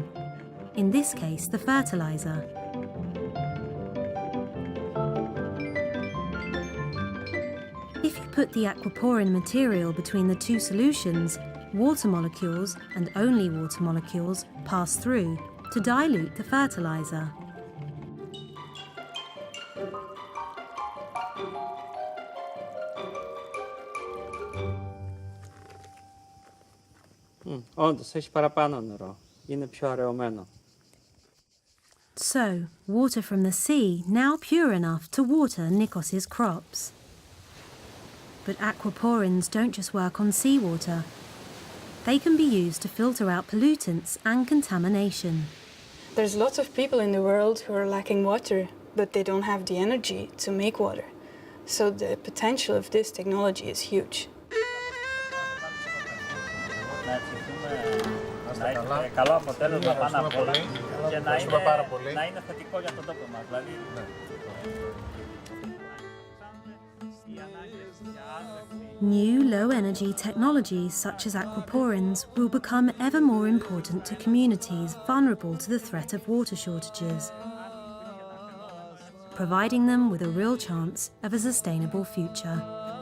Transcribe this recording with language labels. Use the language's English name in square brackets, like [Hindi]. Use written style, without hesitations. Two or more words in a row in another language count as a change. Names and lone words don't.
[English] In this case, the fertilizer. If you put the aquaporin material between the two solutions, water molecules, and only water molecules, pass through to dilute the fertilizer. [Greek] Όντως, έχει παραπάνω νερό. Είναι πιο αραιωμένο. [English] So, water from the sea now pure enough to water Nikos's crops. But aquaporins don't just work on seawater. They can be used to filter out pollutants and contamination. There's lots of people in the world who are lacking water, but they don't have the energy to make water. So the potential of this technology is huge. [Greek] Να έχει καλό αποτέλεσμα πάνω απ' όλα και να είναι θετικό για τον τόπο μας. Δηλαδή, [English] New low-energy technologies such as aquaporins will become ever more important to communities vulnerable to the threat of water shortages, providing them with a real chance of a sustainable future.